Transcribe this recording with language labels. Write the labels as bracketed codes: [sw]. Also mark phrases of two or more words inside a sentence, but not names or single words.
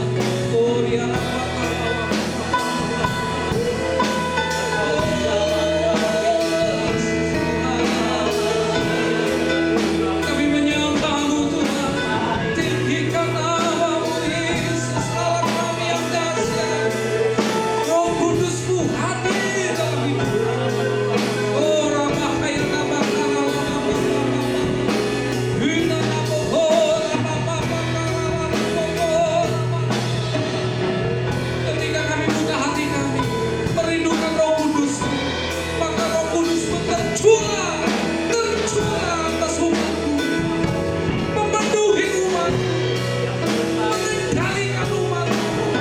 [id] Oh ya kami menyembah-Mu Tuhan. Tinggikan nama-Mu Yesus, Allah kami yang dahsyat. Roh Kudus-Mu hadir dalam hidup kami. Oh Rama kaya Rama kara Rama Hina Rama oh Rama ketika kami buka hati kami, merindukan Roh Kudus, maka Roh Kudus tercurah atas umat-Mu, memenuhi umat, mengendalikan umat-Mu.